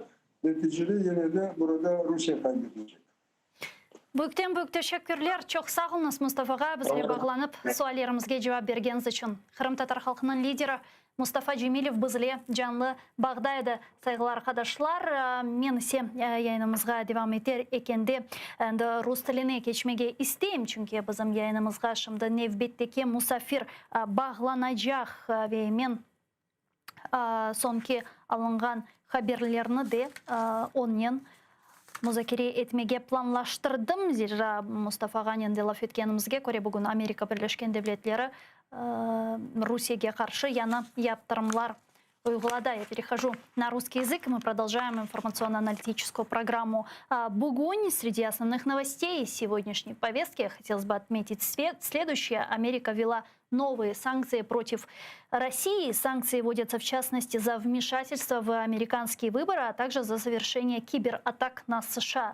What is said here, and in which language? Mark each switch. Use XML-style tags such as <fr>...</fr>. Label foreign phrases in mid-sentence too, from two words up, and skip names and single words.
<tr>Neticede yine de burada Rusya kaybedecek. Büyük teşekkürler.</tr> <crh>Çok sağ olunuz Mustafa'ga bizle bağlanıp suallerimizge cevap bergeniz için. Kırım Tatar halkının lideri Mustafa Cemilov bizle canlı bağdaydı. Saygılar arkadaşlar. Men ise yayınımızga devam eder ekende Rus tiline geçmege isteyim. Çünkü bizim yayınımızga şimdi nevbetteki musafir bağlanacak ve men sonki alıngan haberlerini de onun muzakere etmege planlaştırdım. Zira Mustafa'ga endi laf etkenimizge göre bugün Amerika Birleşken Devletleri Rusiyaga karşı yana yaptırımlar uyguladı.</crh> <ru>Я перехожу на русский язык. Мы продолжаем информационно-аналитическую программу. Бугунь. Среди основных новостей сегодняшней повестки хотелось бы отметить следующее. Америка ввела новые санкции против России. Санкции вводятся в частности за вмешательство в американские выборы, а также за совершение кибератак на США.</ru>